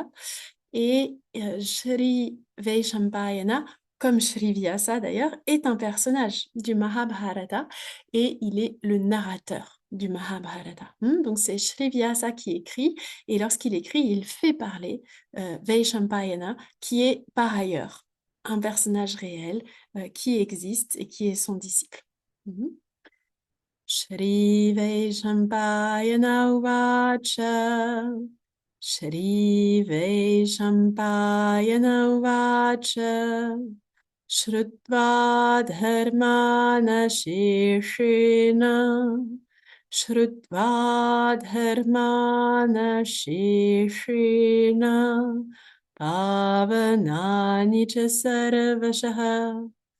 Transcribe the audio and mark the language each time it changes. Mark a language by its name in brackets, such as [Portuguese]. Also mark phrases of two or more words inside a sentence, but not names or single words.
[French] Et Shri Vaishampayana, comme Shri Vyasa d'ailleurs, est un personnage du Mahabharata et il est le narrateur du Mahabharata. Donc c'est Shri Vyasa qui écrit et lorsqu'il écrit, il fait parler Vaishampayana qui est par ailleurs un personnage réel qui existe et qui est son disciple. [Sanskrit] श्री वैशम्पायन उवाच श्री वैशम्पायन उवाच श्रुत्वा धर्मान शेषेण श्रुत्वा धर्मान शेषेण पावनानि च सर्वशः